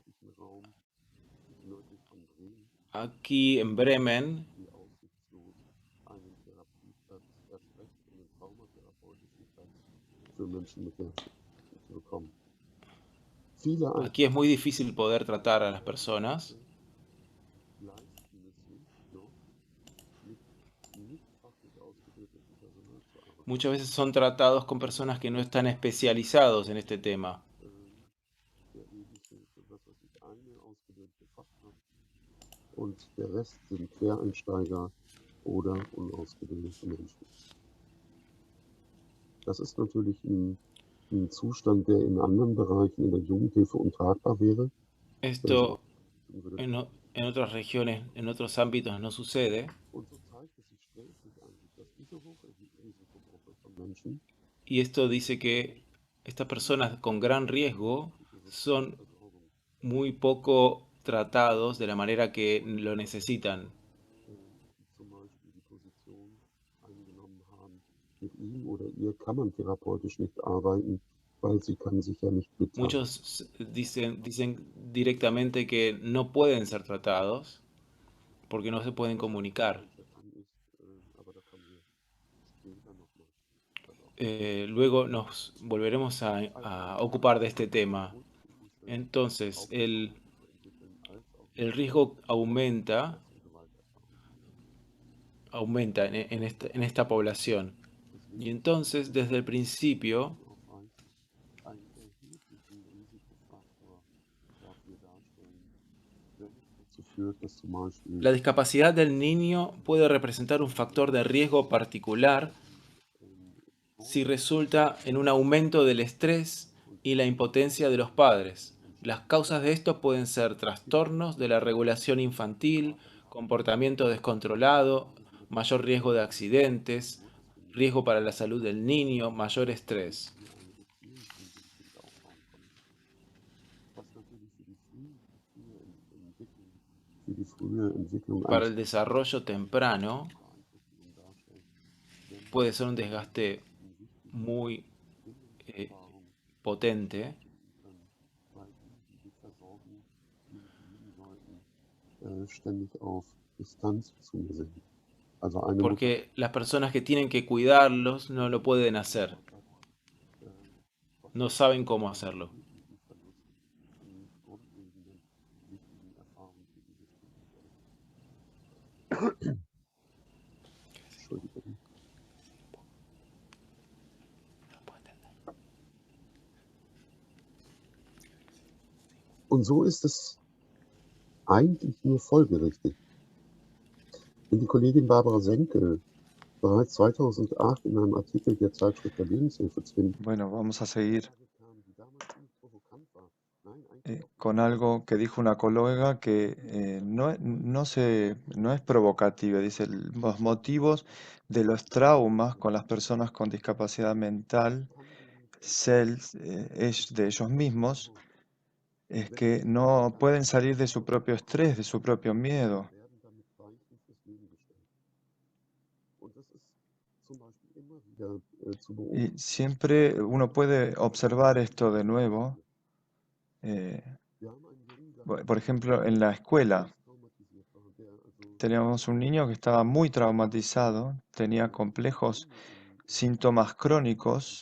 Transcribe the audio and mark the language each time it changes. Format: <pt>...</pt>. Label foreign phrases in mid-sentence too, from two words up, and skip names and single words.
<es>Aquí en Bremen, aquí es muy difícil poder tratar a las personas. Muchas veces son tratados con personas que no están especializados en este tema.</es> <de>Und der Rest sind Quereinsteiger oder unausgebildete Menschen. Das ist natürlich ein Zustand, der in anderen Bereichen in der Jugendhilfe untragbar wäre.</de> <es>Esto</es> <de>würde.</de> <es>en otras regiones, en otros ámbitos no sucede.</es> <de>Und so zeigt es sich sträflich eigentlich, dass diese Hochrisikogruppe von Menschen</de> <es>Y esto dice que estas personas con gran riesgo son</es> <de>Versorgung</de> <es>muy poco tratados de la manera que lo necesitan.</es> <de>die zum Beispiel die Position eingenommen haben, mit ihm oder ihr kann man therapeutisch nicht arbeiten, weil sie kann sich ja nicht mitteilen.</de> <es>Muchos dicen directamente que no pueden ser tratados porque no se pueden comunicar.</es> <de>Aber da kommen wir später nochmal darauf.</de> <es>Luego nos volveremos a ocupar de este tema. Entonces, el riesgo aumenta en esta población. Y entonces, desde el principio,</es> <de>einen erheblichen Risikofaktor dafür darstellen, wenn es dazu führt, dass zum Beispiel</de> <es>la discapacidad del niño puede representar un factor de riesgo particular si resulta en un aumento del estrés y la impotencia de los padres. Las causas de esto pueden ser trastornos de la regulación infantil, comportamiento descontrolado, mayor riesgo de accidentes, riesgo para la salud del niño, mayor estrés. Para el desarrollo temprano puede ser un desgaste muy potente</es> <de>ständig auf Distanz zu mir sind. Also eine Mutter</de> <es>porque las personas que tienen que cuidarlos no lo pueden hacer, no saben cómo hacerlo.</es> <de>die grundlegenden, wichtigen Erfahrungen für dieses Kind. Entschuldigung. Und so ist es eigentlich nur folgerichtig. Wenn die Kollegin Barbara Senkel bereits 2008 in einem Artikel der Zeitschrift der Lebenshilfe Zwin</de> <es>Bueno, vamos a seguir</es> <de>die damals ziemlich provokant war. Nein,</de> <es>con algo que dijo una colega que no es provocativa, dice, los motivos de los traumas con las personas con discapacidad mental, de ellos mismos, es que no pueden salir de su propio estrés, de su propio miedo.</es> <de>werden damit Weichen fürs Leben gestellt. Und das ist zum Beispiel immer wieder zu</de> <es>Y</es> <de>beobachten.</de> <es>siempre uno puede observar esto de nuevo.</es> <de>Wir haben einen Jungen gehabt,</de> <es>Por ejemplo, en la escuela</es> <de>traumatisiert war, der also</de> <es>teníamos un niño que estaba muy traumatizado, tenía complejos síntomas crónicos</es>